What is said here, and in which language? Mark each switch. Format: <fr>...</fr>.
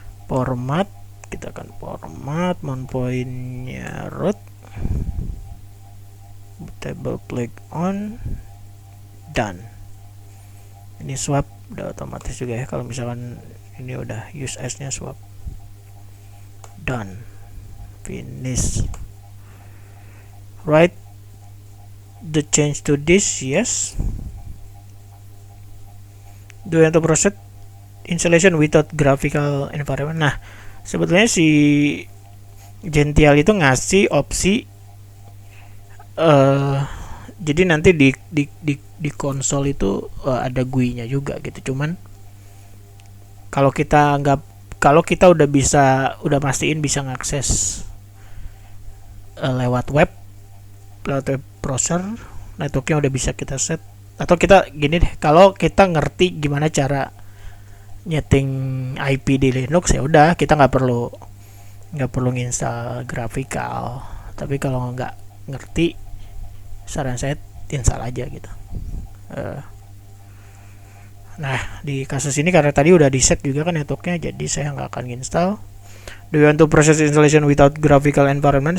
<id>Format, kita akan format mount point-nya root,</id> <en>table flag on, done.</en> <id>Ini swap udah otomatis juga ya, kalau misalkan ini udah use as nya swap.</id> <en>Done. Finish. Write the change to this, yes. Do you want to proceed installation without graphical environment?</en> <id>Nah, sebetulnya si Gential itu ngasih opsi jadi nanti di konsol itu ada GUI-nya juga gitu. Cuman kalau kita udah pastiin bisa ngakses lewat web browser, networknya udah bisa kita set. Atau kita gini deh, kalau kita ngerti gimana cara nyeting IP di Linux, ya udah kita nggak perlu nginstal graphical. Tapi kalau nggak ngerti, saran saya install aja gitu. Nah, di kasus ini karena tadi udah di set juga kan networknya, jadi saya nggak akan install.</id> <en>Do you want to process installation without graphical environment?</en>